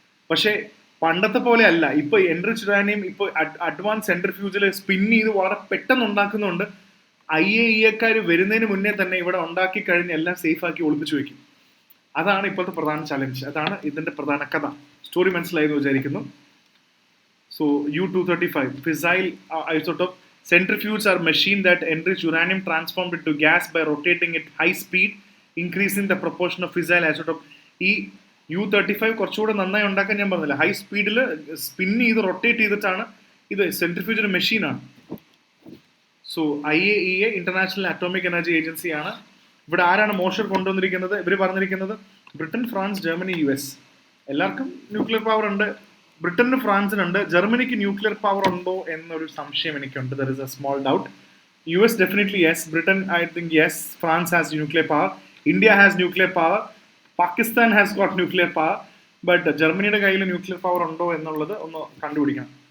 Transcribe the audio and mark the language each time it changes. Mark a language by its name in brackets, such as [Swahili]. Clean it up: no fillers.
[Malayalam] പക്ഷേ പണ്ടത്തെ പോലെ അല്ല. ഇപ്പോൾ എൻറിച്ച് യുറാനിയം ഇപ്പോൾ അഡ്വാൻസ് സെൻട്രിഫ്യൂജിൽ സ്പിൻ ചെയ്ത് വളരെ പെട്ടെന്ന് ഉണ്ടാക്കുന്നുണ്ട്. IAEA വരുന്നതിന് മുന്നേ തന്നെ ഇവിടെ ഉണ്ടാക്കി കഴിഞ്ഞ് എല്ലാം സേഫ് ആക്കി ഒളിപ്പിച്ചു വെക്കും. അതാണ് ഇപ്പോഴത്തെ പ്രധാന ചലഞ്ച്. അതാണ് ഇതിന്റെ പ്രധാന കഥ. സ്റ്റോറി മനസ്സിലായി എന്ന് വിചാരിക്കുന്നു. [English] So U-235 fissile isotope centrifuges are machine that enrich uranium transformed into gas by rotating at high speed, increasing the proportion of fissile isotope. [Malayalam] ഈ U-35 കുറച്ചുകൂടെ നന്നായി ഉണ്ടാക്കാൻ ഞാൻ പറഞ്ഞില്ല, ഹൈ സ്പീഡിൽ സ്പിൻ ചെയ്ത് റൊട്ടേറ്റ് ചെയ്തിട്ടാണ്. ഇത് സെൻട്രിഫ്യൂജിന്റെ മെഷീനാണ്. So IAEA international atomic energy agency ആണ്. ഇവിടെ ആരാണ് മോഷർ കൊണ്ടുവന്നിരിക്കുന്നത്? ഇവർ പറഞ്ഞിരിക്കുന്നത് ബ്രിട്ടൻ, ഫ്രാൻസ്, ജർമ്മനി, US എല്ലാവർക്കും ന്യൂക്ലിയർ പവർ ഉണ്ട്. ബ്രിട്ടനും ഫ്രാൻസിനുണ്ട്. ജർമ്മനിക്ക് ന്യൂക്ലിയർ പവർ ഉണ്ടോ എന്നൊരു സംശയം എനിക്കുണ്ട്. [English] There is a small doubt. US definitely yes. Britain I think yes. France has nuclear power. India has nuclear power. Pakistan has got nuclear power. [Malayalam] But ജർമ്മനിയുടെ കയ്യിൽ nuclear power ഉണ്ടോ എന്നുള്ളത് ഒന്ന് കണ്ടുപിടിക്കണം.